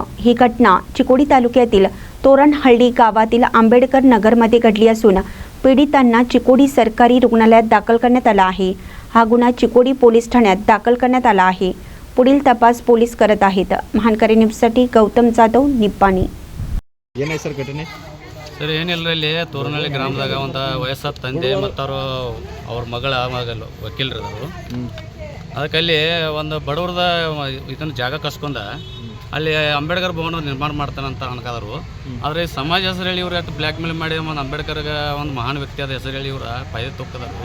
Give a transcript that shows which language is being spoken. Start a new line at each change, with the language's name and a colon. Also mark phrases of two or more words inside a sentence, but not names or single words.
Marathi: ही घटना चिकोडी तालुक्यातील तोरणहळ्ळी गावातील आंबेडकर नगरमध्ये घडली असून पीडितांना चिकोडी सरकारी रुग्णालयात दाखल करण्यात आला आहे। हा गुन्हा चिकोडी पोलीस ठाण्यात दाखल करण्यात आला आहे। पुढील तपास पोलीस करत आहेत। महानकरी न्यूजसाठी गौतम जाधव, निप्पाणी। सर घटने
Kannada: ಸರ್ ಏನಿಲ್ಲ ಇಲ್ಲಿ ತೋರಣಹಳ್ಳಿ ಗ್ರಾಮದಾಗ ಒಂದು ವಯಸ್ಸಾದ ತಂದೆ ಮತ್ತು ಅವ್ರ ಮಗಳು ವಕೀಲರಿದ್ರು। ಅದಕ್ಕೆ ಅಲ್ಲಿ ಒಂದು ಬಡವ್ರದ ಇದನ್ನು ಜಾಗ ಕಸ್ಕೊಂಡ ಅಲ್ಲಿ ಅಂಬೇಡ್ಕರ್ ಭವನ ನಿರ್ಮಾಣ ಮಾಡ್ತಾನಂತ ಅನ್ಕಾದರು। ಆದರೆ ಸಮಾಜ ಹೆಸರು ಹೇಳಿ ಇವ್ರು ಬ್ಲ್ಯಾಕ್ ಮೇಲ್ ಮಾಡಿ ಒಂದು ಅಂಬೇಡ್ಕರ್ಗೆ ಒಂದು ಮಹಾನ್ ವ್ಯಕ್ತಿ ಆದ ಹೆಸರು ಹೇಳಿ ಇವ್ರು ಫಾಯ್ದೆ ತೊಕ್ಕದರು।